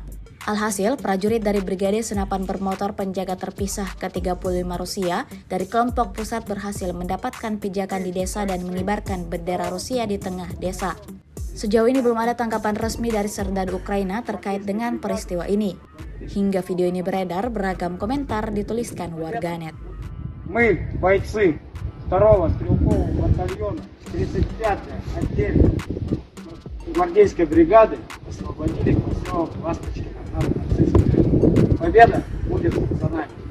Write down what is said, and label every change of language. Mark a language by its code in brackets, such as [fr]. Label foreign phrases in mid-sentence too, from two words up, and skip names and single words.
[id] Alhasil, prajurit dari Brigade Senapan Bermotor Penjaga Terpisah ke-35 Rusia dari kelompok pusat berhasil mendapatkan pijakan di desa dan mengibarkan bendera Rusia di tengah desa. Sejauh ini belum ada tanggapan resmi dari serdadu Ukraina terkait dengan peristiwa ini. Hingga video ini beredar, beragam komentar dituliskan warganet. [ru] Мы, бойцы 2-го стрелкового батальона 35-й отдельной гвардейской бригады, освободили поселок Ласточкино. Победа будет за нами.